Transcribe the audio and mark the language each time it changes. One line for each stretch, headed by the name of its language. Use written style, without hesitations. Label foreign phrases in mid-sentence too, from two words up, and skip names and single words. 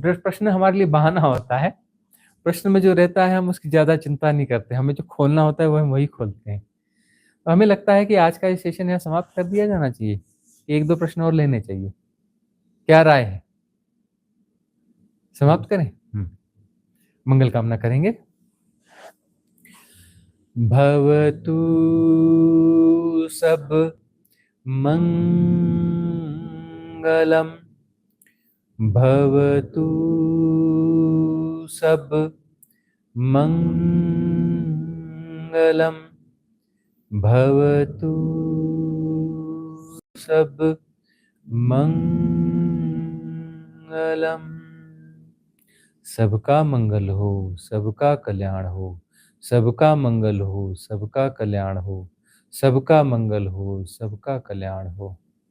Hindi: प्रश्न हमारे लिए बहाना होता है, प्रश्न में जो रहता है हम उसकी ज्यादा चिंता नहीं करते, हमें जो खोलना होता है वो हम वही खोलते हैं। तो हमें लगता है कि आज का ये सेशन यहाँ समाप्त कर दिया जाना चाहिए, एक दो प्रश्न और लेने चाहिए, क्या राय है, समाप्त करें? मंगल कामना करेंगे।
Pali: भवतु सब मंगलम, भवतु सब मंगलम, भवतु सब मंगलम।
Hindi: सबका मंगल हो, सबका कल्याण हो, सबका मंगल हो, सबका कल्याण हो, सबका मंगल हो, सबका कल्याण हो।